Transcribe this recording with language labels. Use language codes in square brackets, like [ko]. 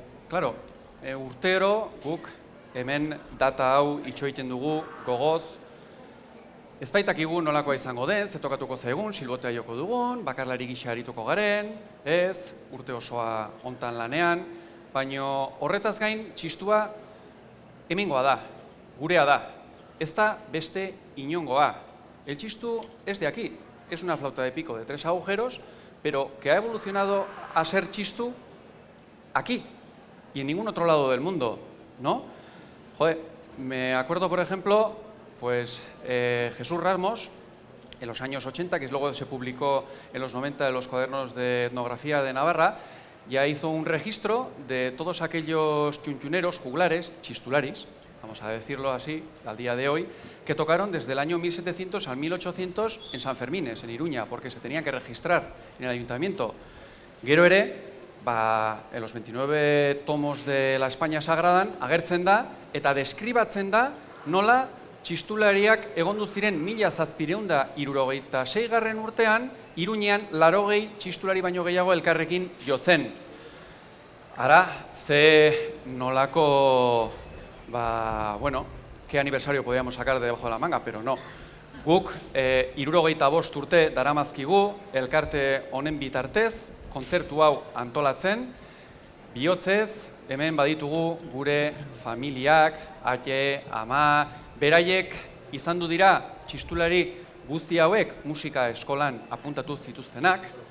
[eu] Claro, urtero guk hemen data hau itxoiten dugu gogoz, ez baitakigu nolakoa izango den, ze tokatuko zaigun, silbotea joko dugun, bakarlari gisa arituko garen, ez, urte osoa hontan lanean, baina horretaz gain txistua hemengoa da, gurea da, ez da beste inongoa. [es] El txistu es de aquí, es una flauta de pico de 3 agujeros, pero que ha evolucionado a ser txistu aquí y en ningún otro lado del mundo, ¿no? Joder, me acuerdo, por ejemplo, pues Jesús Ramos, en los años 80, que luego se publicó en los 90 en los cuadernos de etnografía de Navarra, ya hizo un registro de todos aquellos chunchuneros, juglares, txistularis, vamos a decirlo así, al día de hoy, que tocaron desde el año 1700 al 1800 en San Fermines, en Iruña, porque se tenían que registrar en el ayuntamiento. [eu] Gero ere, [es] en los 29 tomos de la España Sagradan, [eu] agertzen da, eta deskribatzen da, nola txistulariak egondu ziren 1776 urtean, Iruñean 80 txistulari baino gehiago elkarrekin jotzen. Ara, ze nolako, [es] bueno, qué aniversario podíamos sacar de debajo de la manga, pero no. [eu] Guk 75 urte daramazkigu elkarte honen bitartez, kontzertu hau antolatzen, bihotzez, hemen baditugu gure familiak, ate, ama, beraiek izandu dira txistulari guzti hauek musika eskolan apuntatu zituztenak,